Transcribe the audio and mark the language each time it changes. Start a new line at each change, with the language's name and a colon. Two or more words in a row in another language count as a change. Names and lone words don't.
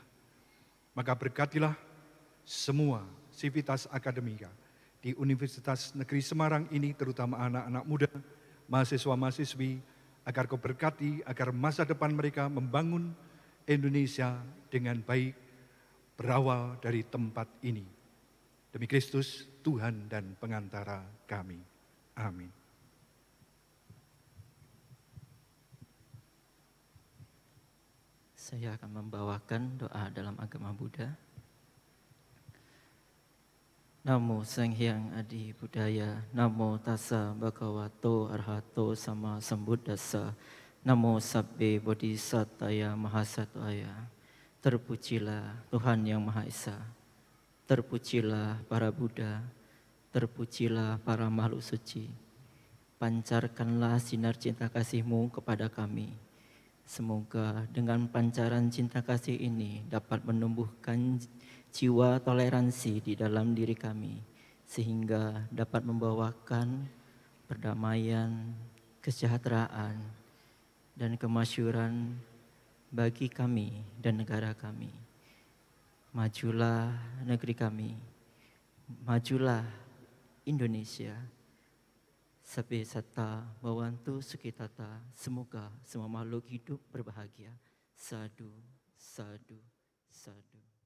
Indonesian: Maka berkatilah semua sivitas akademika di Universitas Negeri Semarang ini, terutama anak-anak muda, mahasiswa-mahasiswi, agar Kau berkati, agar masa depan mereka membangun Indonesia dengan baik, berawal dari tempat ini. Demi Kristus, Tuhan dan pengantara kami. Amin. Saya akan membawakan doa dalam agama Buddha.
Pali: Namo Sang Hyang Adi Buddhaya, Namo Tassa Bhagavato Arhato Sama Sambuddhassa, Namo Sabbe Bodhisattva Mahasatwaya.
Indonesian: Terpujilah Tuhan Yang Maha Esa, terpujilah para Buddha, terpujilah para makhluk suci. Pancarkanlah sinar cinta kasih-Mu kepada kami. Semoga dengan pancaran cinta kasih ini dapat menumbuhkan jiwa toleransi di dalam diri kami, sehingga dapat membawakan perdamaian, kesejahteraan, dan kemasyuran bagi kami dan negara kami. Majulah negeri kami, majulah Indonesia.
Pali: Sabbe satta bhavantu sukhitata.
Indonesian: Semoga semua makhluk hidup berbahagia.
Pali: Sadu, sadu, sadu.